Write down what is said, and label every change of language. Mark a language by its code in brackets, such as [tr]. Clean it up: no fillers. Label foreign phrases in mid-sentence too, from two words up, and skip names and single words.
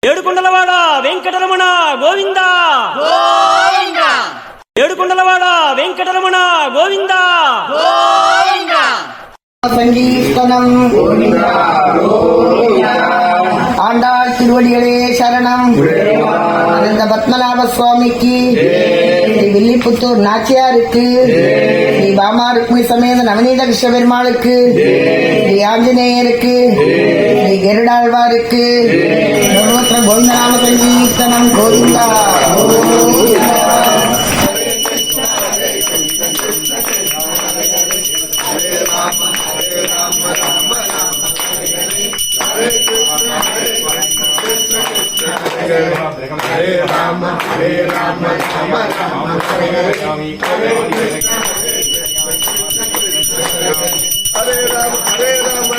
[te] ఏడుకొండలవాడ వెంకటరమణ గోవింద గోవింద ఏడుకొండలవాడ వెంకటరమణ గోవింద గోవింద [ta] சங்கீர்த்தனம் ஆண்டாள் திருவடிகளே சரணம். அனந்த பத்மநாப சுவாமிக்கு, ஸ்ரீ வில்லிபுத்தூர் நாச்சியாருக்கு, ஸ்ரீ பாமா ருக்மி சமேத நவநீத கிருஷ்ண பெருமாளுக்கு, ஸ்ரீ ஆஞ்சநேயருக்கு, ஸ்ரீ கருடாழ்வாருக்கு சர்வத்திர கோவிந்தநாம சங்கீர்த்தனம். கோவிந்தா Hare Rama, Hare Rama, Rama Rama, Hare Hare, Hare Rama, Hare Rama,